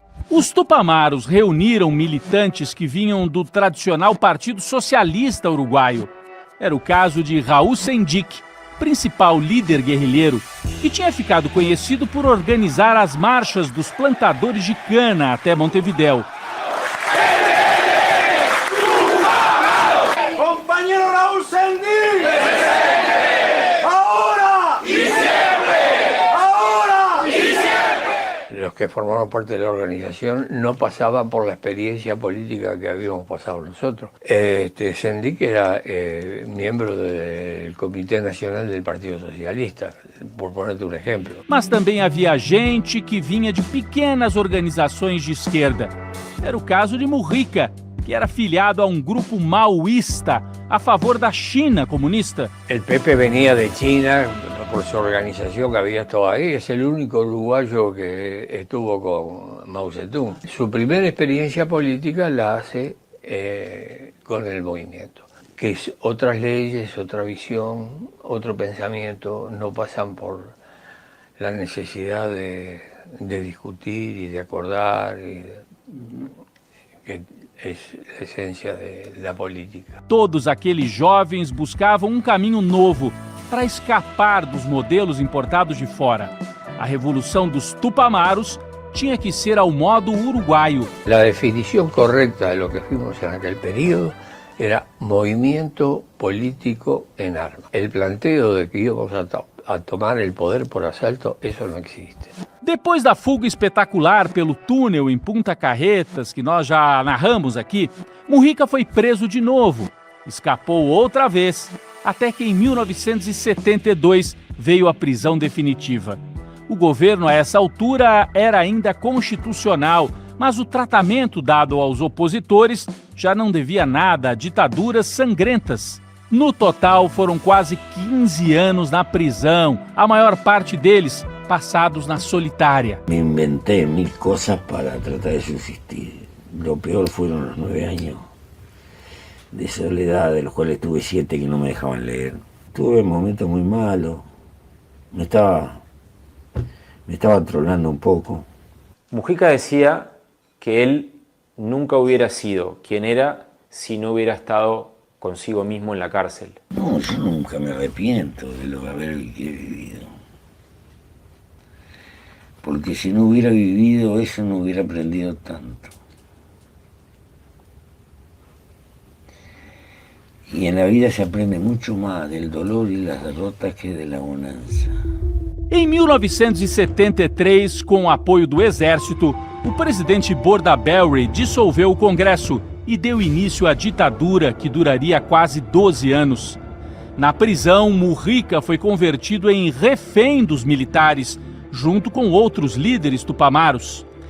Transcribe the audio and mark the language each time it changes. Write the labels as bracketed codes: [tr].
[pt] Os Tupamaros reuniram militantes que vinham do tradicional Partido Socialista Uruguaio. Era o caso de Raul Sendic, principal líder guerrilheiro, que tinha ficado conhecido por organizar as marchas dos plantadores de cana até Montevidéu. [es] Compañero Raúl Sendic, ahora y siempre, ahora y siempre. Los que formaban parte de la organización no pasaban por la experiencia política que habíamos pasado nosotros. Sendic era miembro del Comité Nacional del Partido Socialista, por ponerte [pt] um exemplo. Mas também havia gente que vinha de pequenas organizações de esquerda. Era o caso de Mujica, que era filiado a um grupo maoísta a favor da China comunista. [es] El Pepe venía de China por su organización que había estado ahí. Es el único uruguayo que estuvo con Mao Zedong. Su primera experiencia política la hace con el movimiento, que es otras leyes, otra visión, otro pensamiento, no pasan por la necesidad de discutir y de acordar, que es [pt] a essência da política. Todos aqueles jovens buscavam um caminho novo para escapar dos modelos importados de fora. A revolução dos Tupamaros tinha que ser ao modo uruguaio. [es] La definición correcta de lo que fuimos en aquel periodo era movimiento político en armas. El planteo de que íbamos a tomar el poder por asalto, eso no existe. [pt] Depois da fuga espetacular pelo túnel em Punta Carretas, que nós já narramos aqui, Mujica foi preso de novo. Escapou outra vez, até que em 1972 veio a prisão definitiva. O governo a essa altura era ainda constitucional, mas o tratamento dado aos opositores já não devia nada a ditaduras sangrentas. No total, foram quase 15 anos na prisão, a maior parte deles passados na solitária. [es] Me inventé 1000 cosas para tratar de subsistir. Lo peor fueron los 9 años de soledad, de los cuales tuve 7 que no me dejaban leer. Tuve momentos muy malos, me estaba trolando un poco. Mujica decía que él nunca hubiera sido quien era si no hubiera estado consigo mismo en la cárcel. No, yo nunca me arrepiento de lo haber vivido. Porque si no hubiera vivido eso no hubiera aprendido tanto. Y en la vida se aprende mucho más del dolor y las derrotas que de la bonança. [pt] Em 1973, com o apoio do Exército, o presidente Bordaberry dissolveu o Congresso e deu início à ditadura que duraria quase 12 anos. Na prisão, Mujica foi convertido em refém dos militares, junto com outros líderes tupamaros.